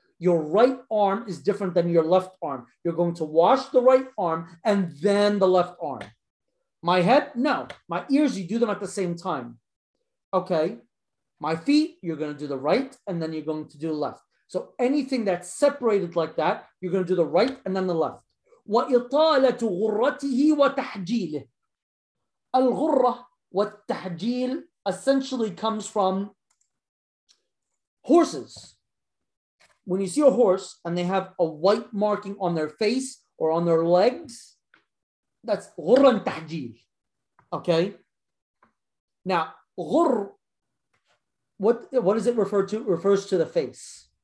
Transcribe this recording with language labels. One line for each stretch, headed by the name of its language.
English: Your right arm is different than your left arm. You're going to wash the right arm and then the left arm. My head, no. My ears, you do them at the same time. Okay. My feet, you're going to do the right and then you're going to do left. So anything that's separated like that, you're going to do the right and then the left.
Arabic: وَإِطَالَةُ غُرَّتِهِ وَتَحْجِيلِهِ الْغُرَّةُ وَالتَّحْجِيلِ
English: essentially comes from horses. When you see a horse and they have a white marking on their face or on their legs, that's غُرَّةً تَحْجِيلِ. Okay? Now, what does it refer to? It refers to the face.